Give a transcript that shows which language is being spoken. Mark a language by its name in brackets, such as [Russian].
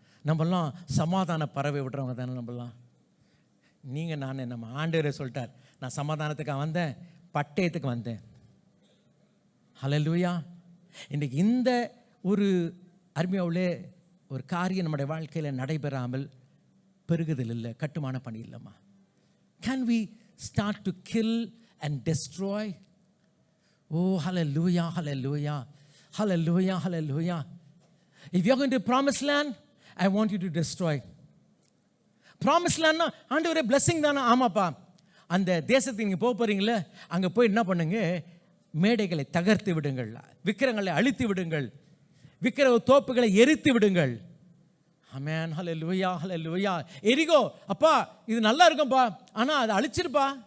[Tamil] நம்மெல்லாம் சமாதான பறவை விடுறவங்க தானே நம்மலாம். நீங்கள் நம்ம ஆண்டவரே சொல்லிட்டார், நான் சமாதானத்துக்காக வந்தேன், பட்டயத்துக்கு வந்தேன். ஹல்லேலூயா. இன்றைக்கி இந்த ஒரு அருமையாவிலே ஒரு காரியம் நம்முடைய வாழ்க்கையில் நடைபெறாமல் பெருகுதல் இல்லை, கட்டுமான பணி இல்லைம்மா. [English] Can we start to kill and destroy? Oh, hallelujah, hallelujah, hallelujah, hallelujah. If you're going to promised land, I want you to destroy. Promised land na [Tamil] ஆண்டவரே [English] blessing [Tamil] தானா? ஆமாப்பா. அந்த தேசத்துக்கு நீங்கள் போக போகிறீங்களே, அங்கே போய் என்ன பண்ணுங்க, மேடைகளை தகர்த்து விடுங்கள், விக்கிரங்களை அழித்து விடுங்கள், விக்கிர தோப்புகளை எரித்து விடுங்கள். ஆமென் ஹல்லேலூயா ஹல்லேலூயா. எரிகோ, அப்பா இது நல்லா இருக்கும்பா, ஆனால் அதை அழிச்சிருப்பா.